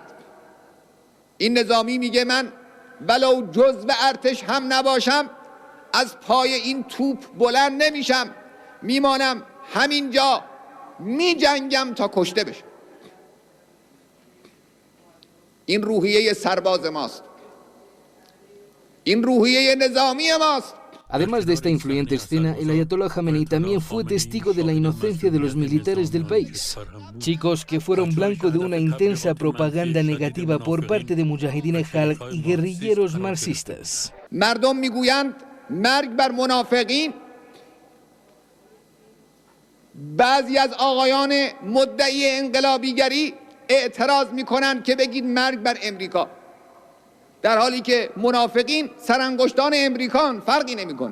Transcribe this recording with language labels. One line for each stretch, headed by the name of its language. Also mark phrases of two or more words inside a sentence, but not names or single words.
Persian: این نظامی میگه من ولو جزو ارتش هم نباشم از پای این توپ بلند نمیشم، میمانم همینجا میجنگم تا کشته بشم. این روحیه سرباز ماست، این روحیه نظامی ماست.
Spanish: Además de esta influyente escena, el ayatolá Jamenei también fue testigo de la inocencia de los militares del país. Chicos que fueron blanco de una intensa propaganda negativa por parte de mujahideen Khalq y guerrilleros marxistas.
Persian: مردم میگویند مرگ بر منافقین. بعضی از آقایان مدعی انقلابیگری اعتراض میکنند که بگید مرگ بر امریکا، در حالی که منافقین سرانگشتان امریکان، فرقی نمیکنه.